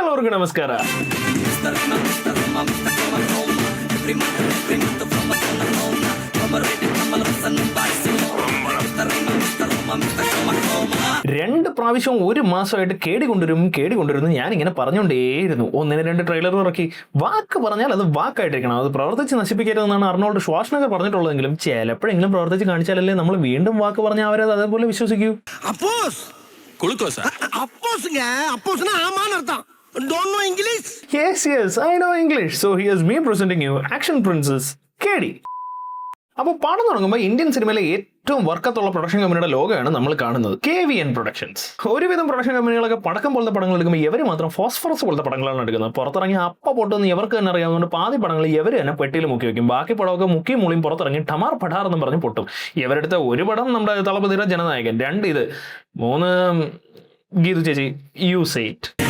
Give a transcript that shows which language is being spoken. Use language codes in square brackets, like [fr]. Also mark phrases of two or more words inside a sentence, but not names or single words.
[kn] ಎಲ್ಲರಿಗೂ ನಮಸ್ಕಾರ. [ml] രണ്ട് പ്രാവശ്യം ഒരു മാസമായിട്ട് കേടിക്കൊണ്ടിരുന്നു ഞാനിങ്ങനെ പറഞ്ഞുകൊണ്ടേയിരുന്നു. ഒന്നിന് രണ്ട് ട്രെയിലർ ഇറക്കി. വാക്ക് പറഞ്ഞാൽ അത് വാക്കായിട്ടിരിക്കണം, അത് പ്രവർത്തിച്ച് നശിപ്പിക്കരുതെന്നാണ് അർണോൾഡ് ഷ്വാസ്നഗർ പറഞ്ഞിട്ടുള്ളതെങ്കിലും ചിലപ്പോഴെങ്കിലും പ്രവർത്തിച്ച് കാണിച്ചാലല്ലേ നമ്മൾ വീണ്ടും വാക്ക് പറഞ്ഞാൽ അവരത് അതേപോലെ വിശ്വസിക്കൂ. [en] Yes, I know English. So here's me presenting you Action Princess KD. [ml] അപ്പോൾ പടം തുടങ്ങുമ്പോൾ ഇന്ത്യൻ സിനിമയിലെ ഏറ്റവും വർക്കത്തുള്ള പ്രൊഡക്ഷൻ കമ്പനിയുടെ ലോഗോയാണ് നമ്മൾ കാണുന്നത്, KVN പ്രൊഡക്ഷൻസ്. ഒരുവിധം പ്രൊഡക്ഷൻ കമ്പനികളൊക്കെ പടക്കം പോലത്തെ പടങ്ങൾ എടുക്കുമ്പോൾ ഇവർ മാത്രം ഫോസ്ഫറസ് പോലത്തെ പടങ്ങളാണ് എടുക്കുന്നത്. പുറത്തിറങ്ങി പൊട്ടുന്ന ഇവർക്ക് തന്നെ അറിയാവുന്നതുകൊണ്ട് പാതി പടങ്ങൾ ഇവർ തന്നെ പെട്ടിയിൽ മുക്കി വയ്ക്കും. ബാക്കി പടമൊക്കെ മുക്കി മൂളിയും പുറത്തിറങ്ങി ടമാർ പടാർ എന്ന് പറഞ്ഞ് പൊട്ടും. ഇവരെടുത്ത ഒരു പടം നമ്മുടെ തളപതിയുടെ ജനനായകൻ, 2 ഇത്, 3 ഗീതു ചേച്ചി യൂസൈറ്റ്.